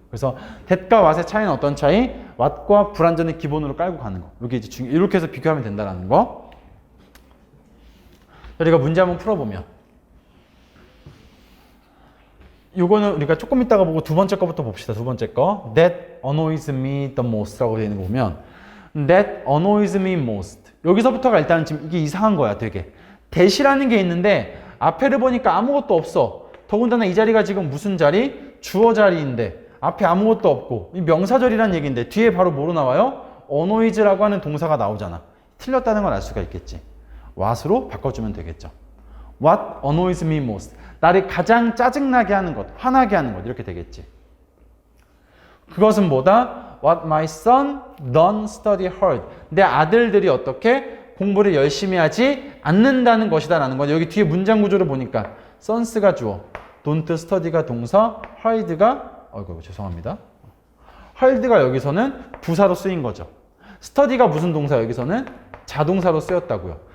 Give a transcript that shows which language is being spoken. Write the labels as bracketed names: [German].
[Korean] 그래서 that과 what의 차이는 어떤 차이? what과 불완전을 기본으로 깔고 가는 거. 이게 이제 이렇게 해서 비교하면 된다는 거. 우리가 문제 한번 풀어보면 이거는 우리가 조금 이따가 보고 두 번째 거부터 봅시다. 두 번째 거. [English] That annoys me the most [Korean] 라고 되어 있는 거 보면 [English] That annoys me most. [Korean] 여기서부터가 일단은 지금 이게 이상한 거야, 되게. that이라는 게 있는데 앞에를 보니까 아무것도 없어. 더군다나 이 자리가 지금 무슨 자리? 주어 자리인데 앞에 아무것도 없고 이 명사절이라는 얘기인데 뒤에 바로 뭐로 나와요? annoys라고 하는 동사가 나오잖아. 틀렸다는 걸 알 수가 있겠지. what으로 바꿔주면 되겠죠. [English] What annoys me most. [Korean] 나를 가장 짜증나게 하는 것, 화나게 하는 것 이렇게 되겠지. 그것은 뭐다? [English] What my son don't study hard. [Korean] 내 아들들이 어떻게 공부를 열심히 하지 않는다는 것이다 라는 건 여기 뒤에 문장 구조를 보니까 sons가 주어, don't study가 동사, hard가 죄송합니다. hard가 여기서는 부사로 쓰인 거죠. study가 무슨 동사 여기서는 자동사로 쓰였다고요.